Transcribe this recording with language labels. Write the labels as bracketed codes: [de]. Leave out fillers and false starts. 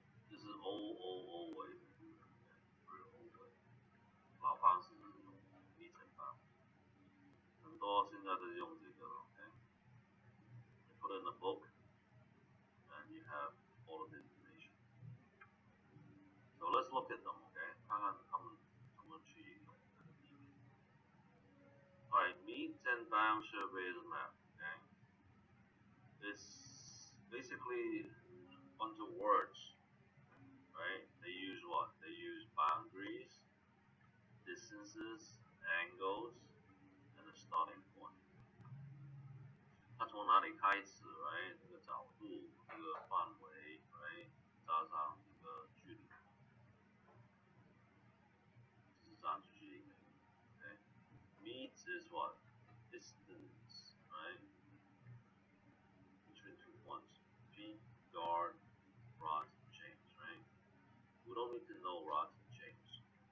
[zh] 这是 O 为，不是 O 为，老方式是用里程碑，很多现在都是用这个了。 [en] You put in a book, and you have all of the information. So let's look at them, okay? [zh] 看看他们怎么去用。 [en] Alright, meets and bounds survey is a map, okay? It's basically a bunch of words, right? They use what? They use boundaries, distances, angles, and a starting point. [zh] 它从哪里开始 ，right？ 这个角度，这个范围 ，right？加上这个距离，这是这样去一个 ，okay？ [en] Meets is what? Distance, right? Between 2 points, feet, yard, rods, and chains, right? We don't need to know rods and chains.